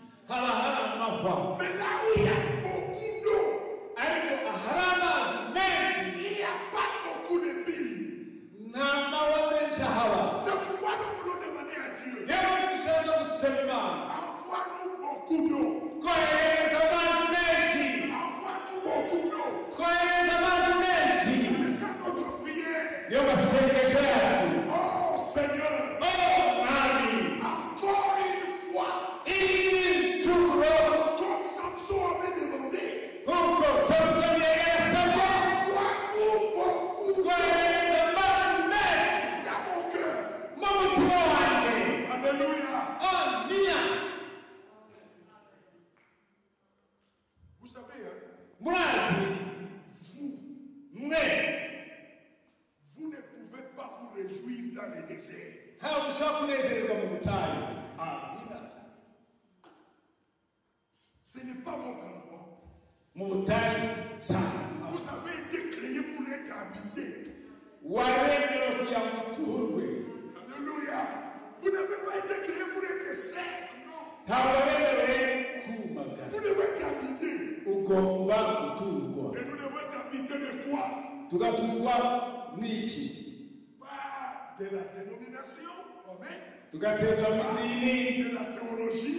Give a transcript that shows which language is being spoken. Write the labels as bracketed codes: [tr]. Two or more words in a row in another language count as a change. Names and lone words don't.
[rw] haba hari amahwa. [fr] Mais là où il y a beaucoup d'eau, [rw] Ariko ahari amazi menshi [fr] il n'y a pas beaucoup de billes. [rw] nta mahwa menshi ahaba. [fr] C'est pourquoi nous voulons demander à Dieu, [rw] Niyo mpamvu dushaka gusaba Imana [fr] envoie-nous beaucoup d'eau. [rw] twoherereza amazi menshi. [fr] Envoie-nous beaucoup d'eau. [rw] Twoherereza amazi menshi. [fr] C'est ça notre prière. [rw] Niyo masengesho yacu. [fr] Oh Seigneur, [rw] Mwami, [fr] encore une fois, [rw] iri nshuro [fr] comme Samson avait demandé, [rw] nk'uko Samusoni yari yarasabye, [fr] envoie-nous beaucoup d'eau [rw] twoherereza amazi menshi [fr] dans mon cœur. [rw] mu mutima wanjye. [fr] Alléluia. [rw] Amina. [fr] Vous savez, hein, [rw] Murazi, mwe [fr] vous ne pouvez pas vous réjouir dans le désert. [rw] ntabwo ushobora kunezererwa mu butayu. Amina. [fr] Ce n'est pas votre endroit. [rw] Mu butayu sana. [fr] Vous avez été créé pour être habité. [rw] Waremewe kugira ngo uturwe. [fr] Alléluia. Vous n'avez pas été créé pour être sec, non. [rw] Ntabwo waremewe kumagara. [fr] Vous devez être habité. [rw] Ugomba guturwa. [fr] Et nous devons être habités de quoi? [rw] Tugaturwa n'iki? [fr] Pas de la dénomination, amen. [rw] Tugaterwa n'idini, [fr] De la théologie.